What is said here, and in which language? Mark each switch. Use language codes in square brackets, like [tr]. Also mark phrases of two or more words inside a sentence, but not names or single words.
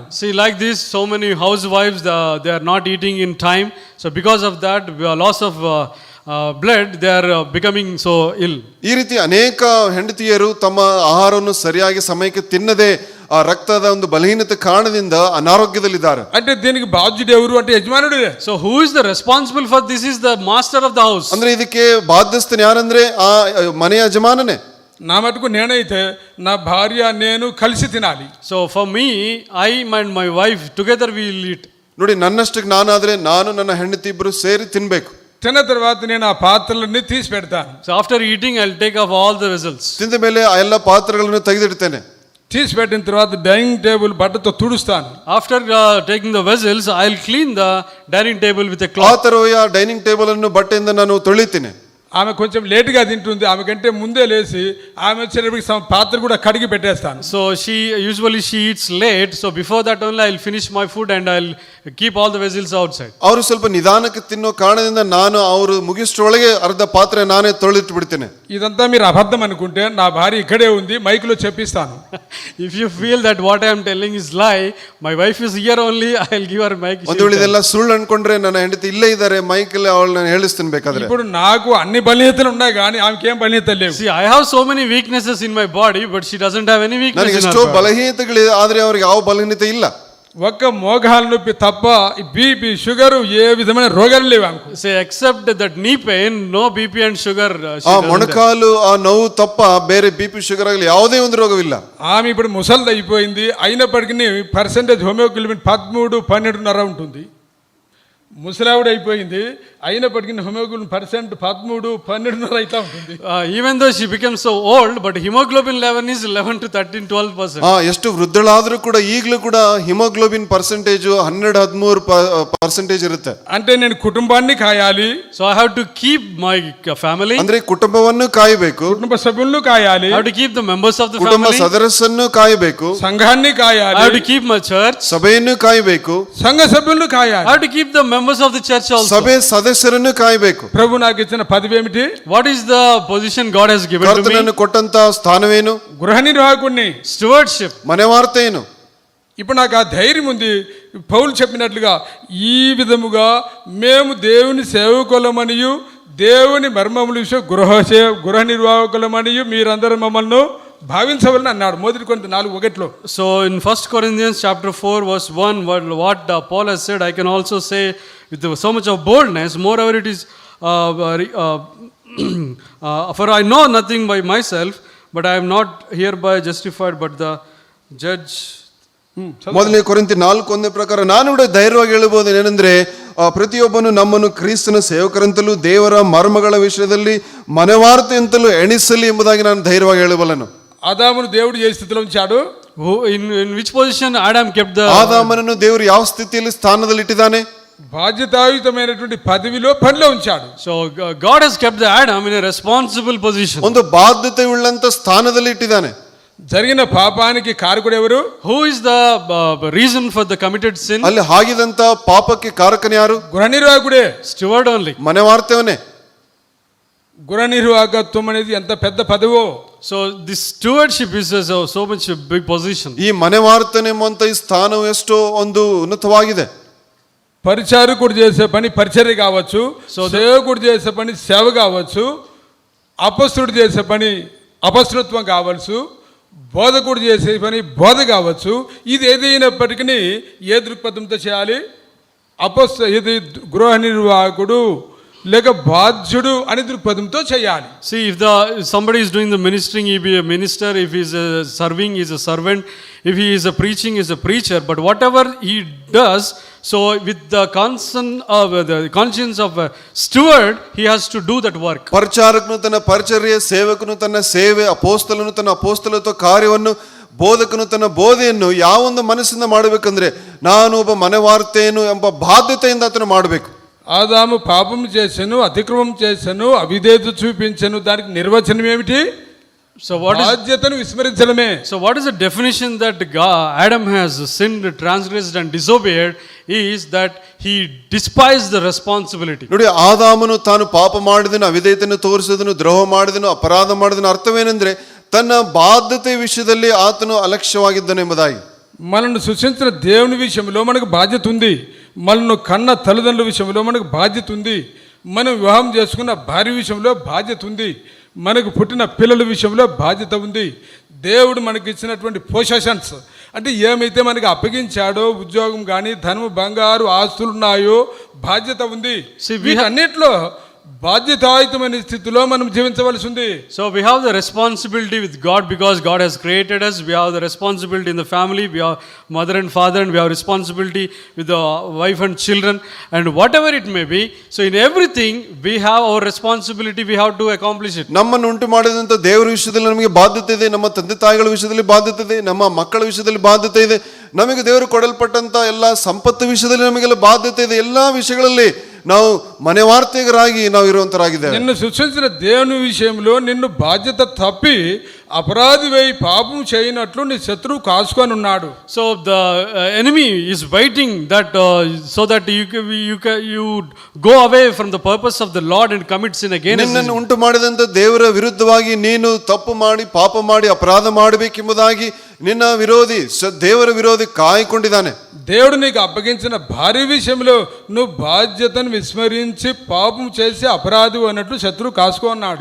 [en] See, like this, so many housewives they are not eating in time, so because of that loss of blood they are becoming so ill. [kn] ಈ ರೀತಿ ಅನೇಕ ಹೆಂಡತಿಯರು ತಮ್ಮ ಆಹಾರವನ್ನು ಸರಿಯಾಗಿ ಸಮಯಕ್ಕೆ ತಿನ್ನದೆ ಆ ರಕ್ತದ ಒಂದು ಬಲಹೀನತೆ ಕಾರಣದಿಂದ ಅನಾರೋಗ್ಯದಲ್ಲಿದ್ದಾರೆ. [te] అంటే దీనికి బాధ్యుడు ఎవరు అంటే యజమానుడే. [en] So who is the responsible for this? Is the master of the house. [kn] ಅಂದ್ರೆ ಇದಕ್ಕೆ ಬಾಧ್ಯಸ್ಥನು ಯಾರಂದ್ರೆ ಆ ಮನೆಯ ಯಜಮಾನನೇ. [te] నా మటుకు నేనైతే నా భార్య నేను కలిసి తినాలి. [en] So for me, I and my wife together we will eat. [kn] ನೋಡಿ, ನನ್ನಷ್ಟಕ್ಕೆ ನಾನಾದ್ರೆ ನಾನು ನನ್ನ ಹೆಂಡತಿ ಇಬ್ರು ಸೇರಿ ತಿನ್ಬೇಕು. [te] తిన్న తర్వాత నేను ఆ పాత్రలన్నీ తీసి పెడతాను. [en] So after eating I'll take off all the vessels. [kn] ತಿಂದ ಮೇಲೆ ಆ ಎಲ್ಲ ಪಾತ್ರೆಗಳನ್ನು ತೆಗೆದಿಡ್ತೇನೆ. [te] తీసి పెట్టిన తర్వాత [en] dining table [te] బట్టతో తుడుస్తాను. [en] After taking the vessels, I'll clean the dining table with a cloth. [kn] ಆ ತರವೇ ಆ [en] dining table [kn] ಅನ್ನು ಬಟ್ಟೆಯಿಂದ ನಾನು ತೊಳಿತೀನಿ. [te] ఆమె కొంచెం లేటుగా తింటుంది, ఆమె కంటే ముందే లేచి ఆమె వచ్చేటప్పటికి పాత్ర కూడా కడిగి పెట్టేస్తాను. [en] So she usually eats late, so before that only I'll finish my food and I'll keep all the vessels outside. [kn] ಅವರು ಸ್ವಲ್ಪ ನಿಧಾನಕ್ಕೆ ತಿನ್ನೋ ಕಾರಣದಿಂದ ನಾನು ಅವರು ಮುಗಿಸ್ಟ್ರೊಳಗೆ ಅರ್ಧ ಪಾತ್ರೆ ನಾನೇ ತೊಳೆದಿಟ್ಟು ಬಿಡ್ತೇನೆ. [te] ఇదంతా మీరు అబద్ధం అనుకుంటే నా భార్య ఇక్కడే ఉంది, మైక్లో చెప్పిస్తాను. [en] If you feel that what I am telling is lie, my wife is here only, I'll give her mic. [kn] ಒಂದು ವೇಳೆ ಇದೆಲ್ಲ ಸುಳ್ಳು ಅನ್ಕೊಂಡ್ರೆ ನನ್ನ ಹೆಂಡತಿ ಇಲ್ಲೇ ಇದ್ದಾರೆ, ಮೈಕಲ್ಲಿ ಅವಳನ್ನ ಹೇಳಿಸ್ತೀನಿ ಬೇಕಾದ್ರೆ. [te] ఇప్పుడు నాకు అన్ని బలహీనతలు ఉన్నాయి కానీ ఆమెకి ఏం బలహీనతలు లేవు. [en] See, I have so many weaknesses in my body, but she doesn't have any weakness [kn] ನನಗೆ [en] in her [kn] ಎಷ್ಟೋ [en] body. [kn] ಬಲಹೀನತೆಗಳಿದೆ, ಆದ್ರೆ ಅವ್ರಿಗೆ ಯಾವ ಬಲಹೀನತೆ ಇಲ್ಲ. [te] ఒక్క మోకాల నొప్పి తప్ప [en] BP sugar [te] ఏ విధమైన రోగాలు లేవు ఆమెకు. [en] Say, except that knee pain, no BP and sugar. [kn] ಆ ಮೊಣಕಾಲು ಆ ನೋವು తప్ప ಬೇರೆ [en] BP sugar [kn] ಆಗಲಿ ಯಾವುದೇ ಒಂದು ರೋಗವಿಲ್ಲ. [te] ఆమె ఇప్పుడు ముసలిది అయిపోయింది, అయినప్పటికీ [en] percentage hemoglobin [te] 13-12.5 ఉంటుంది. ముసలావిడ అయిపోయింది, అయినప్పటికీ [en] hemoglobin percent [te] 13-12.5 అయితే ఉంటుంది. [en] Even though she becomes so old, but hemoglobin level is 11 to 13, 12%. [kn] ಎಷ್ಟು ವೃದ್ಧಳಾದ್ರೂ ಕೂಡ ಈಗಲೂ ಕೂಡ [en] hemoglobin percentage [kn] 12-13% ಇರುತ್ತೆ. [te] అంటే నేను కుటుంబాన్ని కాయాలి, [en] So I have to keep my family. [kn] ಅಂದ್ರೆ కుటుంబವನ್ನು ಕಾಯಬೇಕು, [te] కుటుంబ సభ్యులను కాయాలి, [en] I have to keep the members of the [kn] ಕುಟುಂಬ [en] family. [kn] ಸದಸ್ಯರನ್ನು ಕಾಯಬೇಕು, [te] సంఘాన్ని [en] I have [te] కాయాలి, [en] to keep my church. [kn] ಸಭೆಯನ್ನು ಕಾಯಬೇಕು, [te] సంఘ సభ్యులను [en] I [te] కాయాలి. [en] have to keep the members of the church also. [kn] ಸಭೆ ಸದಸ್ಯರನ್ನು ಕಾಯಬೇಕು. [te] ప్రభు నాకు ఇచ్చిన పదవి ఏమిటి? [en] What is the position God has given to me? [kn] ಕರ್ತನನ್ನು ಕೊಟ್ಟಂತ ಸ್ಥಾನವೇನು? [te] గృహ నిర్వాహకుణ్ణి, [en] Stewardship. [kn] ಮನೆವಾರ್ತೆ ಏನು? [te] ఇప్పుడు నాకు ఆ ధైర్యం ఉంది. పౌలు చెప్పినట్లుగా ఈ విధముగా మేము దేవుని సేవకులమనియు దేవుని మర్మముల విషయం గృహ నిర్వాహకులమనియు మీరందరూ మమ్మల్ని భావించవాలని అన్నాడు. [en] 1 Corinthians 4:1. So in 1 Corinthians chapter 4 verse 1, what Paul has said, I can also say with so much of boldness. Moreover, it is for I know nothing by myself, but I am not hereby justified, but the judge. [kn] ಮೊದಲನೇ ಕೊರಿಂಥಿ 4:1 ಪ್ರಕಾರ ನಾನು ಕೂಡ ಧೈರ್ಯವಾಗಿ ಹೇಳಬಹುದು ಏನಂದ್ರೆ, ಪ್ರತಿಯೊಬ್ಬನು ನಮ್ಮನ್ನು ಕ್ರಿಸ್ತನ ಸೇವಕರಂತಲೂ ದೇವರ ಮರ್ಮಗಳ ವಿಷಯದಲ್ಲಿ ಮನೆವಾರ್ತೆ ಅಂತಲೂ ಎಣಿಸಲಿ ಎಂಬುದಾಗಿ ನಾನು ಧೈರ್ಯವಾಗಿ ಹೇಳಬಲ್ಲನು. [te] ఆదామును దేవుడు ఏ స్థితిలో ఉంచాడు? [en] In which position Adam kept the [kn] ಆದಾಮನನ್ನು ದೇವರು ಯಾವ ಸ್ಥಿತಿಯಲ್ಲಿ ಸ್ಥಾನದಲ್ಲಿ ಇಟ್ಟಿದ್ದಾನೆ? [te] బాధ్యతాయుతమైనటువంటి పదవిలో పనిలో ఉంచాడు. [en] So God has kept the Adam in a responsible position. [kn] ಒಂದು ಬಾಧ್ಯತೆ ಉಳ್ಳಂತ ಸ್ಥಾನದಲ್ಲಿ ಇಟ್ಟಿದ್ದಾನೆ. [te] జరిగిన పాపానికి కారకుడు ఎవరు? [en] Who is the reason for the committed sin? [kn] ಅಲ್ಲಿ ಆಗಿದಂತ ಪಾಪಕ್ಕೆ ಕಾರಕನ ಯಾರು? [te] గృహ నిర్వాహకుడే. [en] Steward only. [kn] ಮನೆ ವಾರ್ತೇವನೇ. [te] గృహ నిర్వాహకత్వం అనేది ఎంత పెద్ద పదవో. [en] So this stewardship is so much a big position. [kn] ಈ ಮನೆ ವಾರ್ತನೆ ಎಂಬಂತ ಈ ಸ್ಥಾನವು ಎಷ್ಟೋ ಒಂದು ಉನ್ನತವಾಗಿದೆ. [te] పరిచారకుడు చేసే పని పరిచర్య కావచ్చు, సేవకుడు చేసే పని సేవ కావచ్చు, అపస్తుడు చేసే పని అపస్తుత్వం కావచ్చు, బోధకుడు చేసే పని బోధ కావచ్చు. ఇది ఏదైనప్పటికీ ఏ దృక్పథంతో చేయాలి? ఇది గృహ నిర్వాహకుడు లేక బాధ్యుడు అని దృక్పథంతో చేయాలి. [en] See, if somebody is doing the ministering, he be a minister. If he is serving, he is a servant. If he is a preaching, he is a preacher. But whatever he does, so with the conscience of a steward, he has to do that work. [kn] ಪರಿಚಾರಕನು ತನ್ನ ಪರಿಚರ್ಯ, ಸೇವಕನು ತನ್ನ ಸೇವೆ, ಅಪೋಸ್ತಲನು ತನ್ನ ಅಪೋಸ್ತಲತ್ವ ಕಾರ್ಯವನ್ನು, ಬೋಧಕನು ತನ್ನ ಬೋಧೆಯನ್ನು ಯಾವೊಂದು ಮನಸ್ಸಿಂದ ಮಾಡಬೇಕಂದ್ರೆ ನಾನು ಒಬ್ಬ ಮನೆವಾರ್ತೇನು ಎಂಬ ಬಾಧ್ಯತೆಯಿಂದ ಆತನು ಮಾಡಬೇಕು. [te] ఆదాము పాపం చేశాను, అతిక్రమం చేశాను, అవిధేయత చూపించాను. దానికి నిర్వచనం ఏమిటి? So బాధ్యతను విస్మరించడమే. [en] So what is the definition that Adam has sinned, transgressed and disobeyed is that he despised the responsibility. [kn] ನೋಡಿ, ಆದಾಮನು ತಾನು ಪಾಪ ಮಾಡಿದನು, ಅವಿಧೇಯತೆಯನ್ನು ತೋರಿಸಿದನು, ದ್ರೋಹ ಮಾಡಿದನು, ಅಪರಾಧ ಮಾಡಿದನು. ಅರ್ಥವೇನೆಂದ್ರೆ ತನ್ನ ಬಾಧ್ಯತೆ ವಿಷಯದಲ್ಲಿ ಆತನು ಅಲಕ್ಷ್ಯವಾಗಿದ್ದನು ಎಂಬುದಾಗಿ. [te] మనల్ని సృష్టించిన దేవుని విషయంలో మనకు బాధ్యత ఉంది. మనల్ని కన్న తల్లిదండ్రుల విషయంలో మనకు బాధ్యత ఉంది. మనం వివాహం చేసుకున్న భార్య విషయంలో బాధ్యత ఉంది. మనకు పుట్టిన పిల్లల విషయంలో బాధ్యత ఉంది. దేవుడు మనకి ఇచ్చినటువంటి పొసెషన్స్ అంటే ఏమైతే మనకి అప్పగించాడో, ఉద్యోగం కానీ, ధనము, బంగారు, ఆస్తులు ఉన్నాయో బాధ్యత ఉంది. వీటన్నిటిలో బాధ్యతాయుతమైన స్థితిలో మనం జీవించవలసి ఉంది. [en] So we have the responsibility with God because God has created us. We have the responsibility in the family. We have mother and father, and we have responsibility with the wife and children, and whatever it may be. So in everything we have our responsibility. We have to accomplish it. [kn] ನಮ್ಮನ್ನು ಉಂಟು ಮಾಡಿದಂತ ದೇವರ ವಿಷಯದಲ್ಲಿ ನಮಗೆ ಬಾಧ್ಯತೆ ಇದೆ. ನಮ್ಮ ತಂದೆ ತಾಯಿಗಳ ವಿಷಯದಲ್ಲಿ ಬಾಧ್ಯತೆ ಇದೆ. ನಮ್ಮ ಮಕ್ಕಳ ವಿಷಯದಲ್ಲಿ ಬಾಧ್ಯತೆ ಇದೆ. ನಮಗೆ ದೇವರು ಕೊಡಲ್ಪಟ್ಟಂತ ಎಲ್ಲ ಸಂಪತ್ತು ವಿಷಯದಲ್ಲಿ ನಮಗೆಲ್ಲ ಬಾಧ್ಯತೆ ಇದೆ. ಎಲ್ಲಾ ವಿಷಯಗಳಲ್ಲಿ ನಾವು ಮನೆವಾರ್ತೆಗರಾಗಿ ನಾವು ಇರುವಂತರಾಗಿದ್ದೇವೆ. [te] నిన్ను సృష్టించిన దేవుని విషయంలో నిన్ను బాధ్యత తప్పి అపరాధివై పాపం చేయనట్లు నీ శత్రువు కాసుకొని ఉన్నాడు. [en] So the enemy is waiting that so that you go away from the purpose of the Lord and commit sin again. [kn] ನಿನ್ನನ್ನು ಉಂಟು ಮಾಡಿದಂತ ದೇವರ ವಿರುದ್ಧವಾಗಿ ನೀನು ತಪ್ಪು ಮಾಡಿ, ಪಾಪ ಮಾಡಿ, ಅಪರಾಧ ಮಾಡಬೇಕೆಂಬುದಾಗಿ ನಿನ್ನ ವಿರೋಧಿ, ದೇವರ ವಿರೋಧಿ ಕಾಯ್ಕೊಂಡಿದ್ದಾನೆ. [te] దేవుడు నీకు అప్పగించిన భార్య విషయంలో నువ్వు బాధ్యతను విస్మరించి పాపం చేసి అపరాధి అన్నట్లు శత్రువు కాసుకున్నాడు.